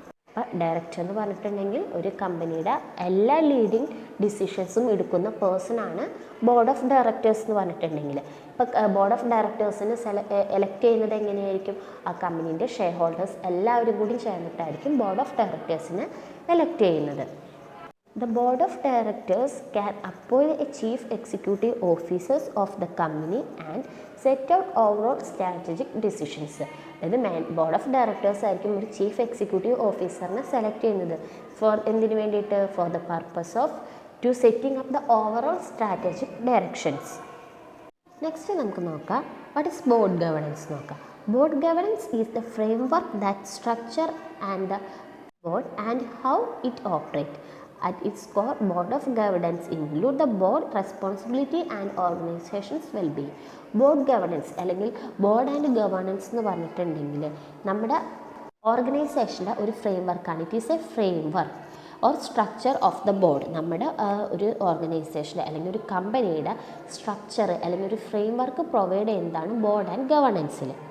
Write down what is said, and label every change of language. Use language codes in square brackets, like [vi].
[ml] അപ്പോൾ ഡയറക്ടർ എന്ന് പറഞ്ഞിട്ടുണ്ടെങ്കിൽ ഒരു കമ്പനിയുടെ എല്ലാ ലീഡിങ് ഡിസിഷൻസും എടുക്കുന്ന പേഴ്സണാണ് ബോർഡ് ഓഫ് ഡയറക്ടേഴ്സ് എന്ന് പറഞ്ഞിട്ടുണ്ടെങ്കിൽ. ഇപ്പോൾ ബോർഡ് ഓഫ് ഡയറക്ടേഴ്സിന് എലക്ട് ചെയ്യുന്നത് എങ്ങനെയായിരിക്കും? ആ കമ്പനീൻ്റെ ഷെയർ ഹോൾഡേഴ്സ് എല്ലാവരും കൂടി ചേർന്നിട്ടായിരിക്കും ബോർഡ് ഓഫ് ഡയറക്ടേഴ്സിനെ എലക്ട് ചെയ്യുന്നത്. [en] The board of directors can appoint a chief executive officers of the company and set out overall strategic decisions. [ml] അതായത് ബോർഡ് ഓഫ് ഡയറക്ടേഴ്സ് ആയിരിക്കും ഒരു ചീഫ് എക്സിക്യൂട്ടീവ് ഓഫീസറിനെ സെലക്ട് ചെയ്യുന്നത്. എന്തിനു വേണ്ടിയിട്ട്? [en] For the purpose of to setting up the overall strategic directions. Next [ml] നമുക്ക് നോക്കാം [en] What is board governance നോക്കാം. Board governance is the framework that structure and the board and how it operates. At its core, board of governance include the board responsibility and organization's well-being. [ml] Board governance അല്ലെങ്കിൽ board and governance എന്ന് പറഞ്ഞിട്ടുണ്ടെങ്കിൽ നമ്മുടെ ഓർഗനൈസേഷൻ്റെ ഒരു frame വർക്കാണ്. [en] It is a framework or structure of the board. [ml] നമ്മുടെ ഒരു ഓർഗനൈസേഷൻ്റെ അല്ലെങ്കിൽ ഒരു കമ്പനിയുടെ സ്ട്രക്ചർ അല്ലെങ്കിൽ ഒരു ഫ്രെയിം വർക്ക് പ്രൊവൈഡ് ചെയ്യുന്നതാണ് ബോർഡ് ആൻഡ് ഗവേണൻസിൽ.